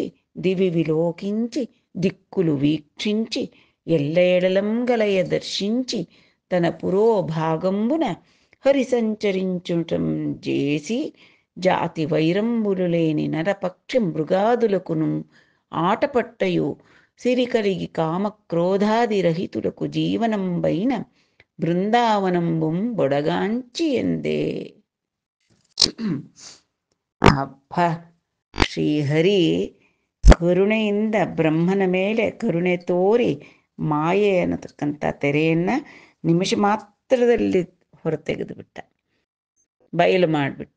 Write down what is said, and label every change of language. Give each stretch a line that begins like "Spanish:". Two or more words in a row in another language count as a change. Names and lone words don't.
Telugu: దివి విలోకించి దిక్కులు వీక్షించి ఎల్లెడలం గలయ దర్శించి తన పురోభాగంబున హరి సంచరించుటం చేసి జాతి వైరంబులు లేని నరపక్షి మృగాదులకును ఆటపట్టయు సిరికలిగి కామక్రోధాది రహితులకు జీవనంబైన బృందావనంబుం బొడగాంచి ಎಂದೇ.
Kannada: ಅಪ್ಪ, ಶ್ರೀಹರಿ ಕರುಣೆಯಿಂದ ಬ್ರಹ್ಮನ ಮೇಲೆ ಕರುಣೆ ತೋರಿ ಮಾಯೆ ಅನ್ನತಕ್ಕಂಥ ತೆರೆಯನ್ನು ನಿಮಿಷ ಮಾತ್ರದಲ್ಲಿ ಹೊರತೆಗೆದು ಬಿಟ್ಟ, ಬಯಲು ಮಾಡಿಬಿಟ್ಟ.